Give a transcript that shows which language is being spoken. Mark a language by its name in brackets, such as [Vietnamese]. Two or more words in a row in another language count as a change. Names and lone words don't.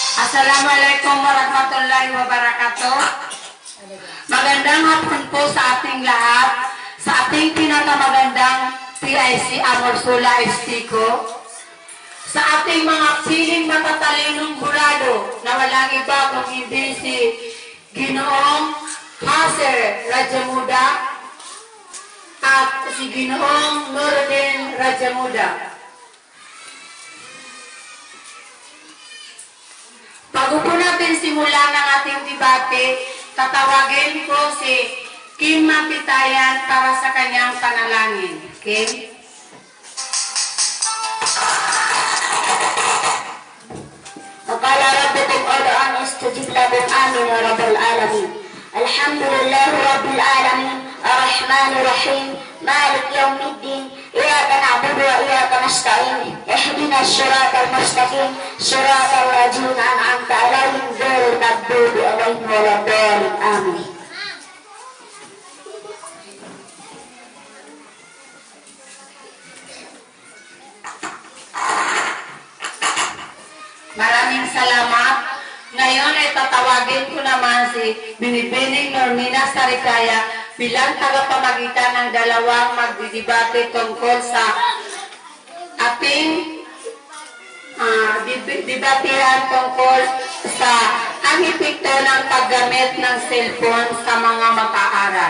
[Arabic] السلام عليكم ورحمة الله وبركاته. [Filipino] Magandang hapon po sa ating lahat, sa ating pinakamagandang PIC Amorsula Estiko, sa ating mga piling matatalinong burado na walang iba kung hindi si Ginoong Haser Rajamuda at si Ginoong Nuruddin Rajamuda. Bago po natin simulan ang ating debate, tatawagin ko si Kim Mapitayan para sa kanyang panalangin. Kim? [Arabic] وقال ربكم ادعوني استجب لكم امين يا رب العالمين. الحمد لله رب العالمين الرحمن الرحيم مالك يوم الدين اياك نعبد واياك نستعين اهدنا الصراط المستقيم صراط الذين انعمت عليهم غير المغضوب عليهم ولا الضالين امين. [Filipino] Maraming salamat. Ngayon ay tatawagin ko naman si Binibining Normina Sarikaya bilang tagapamagitan ng dalawang magdidebate tungkol sa ating debatehan tungkol sa ang epekto ng paggamit ng cellphone sa mga mag-aaral.